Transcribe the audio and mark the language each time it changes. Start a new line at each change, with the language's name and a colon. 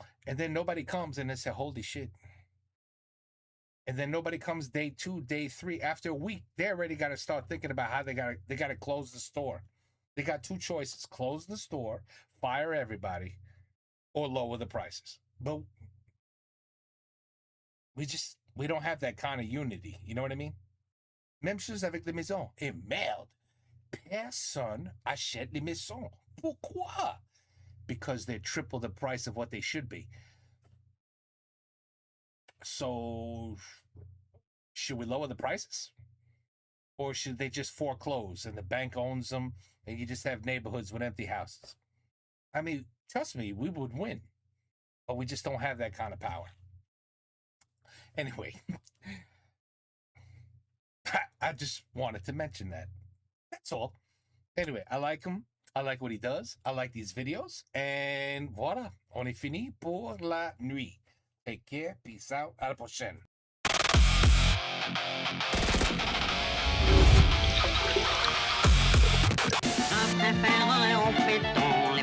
English: And then nobody comes, and they say, holy shit. And then nobody comes day 2, day 3. After a week, they already got to start thinking about how they got to close the store. They got 2 choices: close the store, fire everybody, or lower the prices. But we don't have that kind of unity. You know what I mean?
French: Même chose avec les maisons. Et merde, personne achète les maisons. Pourquoi?
English: Because they're triple the price of what they should be. So, should we lower the prices? Or should they just foreclose and the bank owns them and you just have neighborhoods with empty houses? I mean, trust me, we would win. But we just don't have that kind of power. Anyway, I just wanted to mention that. That's all. Anyway, I like him. I like what he does. I like these videos.
French: And voilà, on est fini pour la nuit.
English: Take care. Peace out.
French: À la prochaine.
English: Je préférerais au béton.